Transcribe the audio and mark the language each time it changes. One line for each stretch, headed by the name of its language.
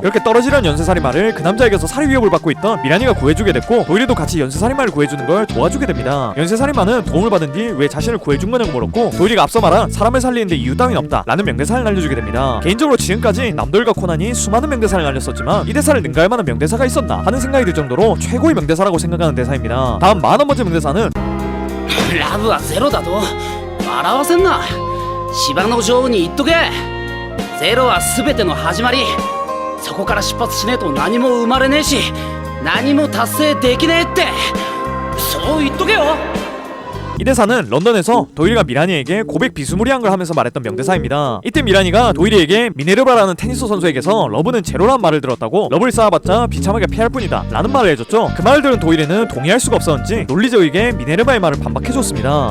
Korean: 이렇게 떨어지려는 연쇄살인마를 그 남자에게서 살해 위협을 받고 있던 미란이가 구해주게 됐고 도일이도 같이 연쇄살인마를 구해주는 걸 도와주게 됩니다. 연쇄살인마는 도움을 받은 뒤 왜 자신을 구해준 거냐고 물었고 도일이가 앞서 말한 사람을 살리는데 이유 따윈 없다 라는 명대사를 날려주게 됩니다. 개인적으로 지금까지 남도일과 코난이 수많은 명대사를 날렸었지만 이 대사를 능가할 만한 명대사가 있었나 하는 생각이 들 정도로 최고의 명대사라고 생각하는 대사입니다. 다음 41번째 명대사는
Japanese: ラブはゼロだと笑わせんな。芝の女王に言っとけ。ゼロは全ての始まり。そこから出発しねえと何も生まれねえし何も達成できねえってそう言っとけよ。
Korean: 이 대사는 런던에서 도일이가 미란이에게 고백 비스무리한 걸 하면서 말했던 명대사입니다. 이때 미란이가 도일이에게 미네르바라는 테니스 선수에게서 러브는 제로란 말을 들었다고 러브를 쌓아봤자 비참하게 패할 뿐이다 라는 말을 해줬죠. 그 말을 들은 도일이는 동의할 수가 없었는지 논리적이게 미네르바의 말을 반박해줬습니다.